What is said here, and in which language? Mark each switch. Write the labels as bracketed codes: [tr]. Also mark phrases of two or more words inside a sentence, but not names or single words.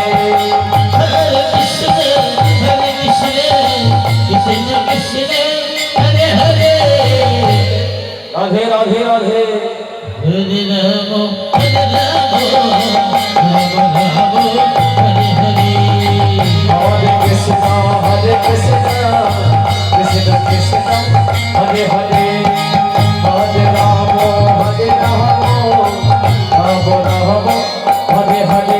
[sa] হরে কৃষ্ণ কৃষ্ণ কৃষ্ণ হরে হরে, রাধে রাধে রাধে। হরে রাম রাম রাম হরে হরে। हरे कृष्ण हरे कृष्ण कृष्ण कृष्ण हरे हरे, हरे राम हरे राम, राम राम हरे हरे।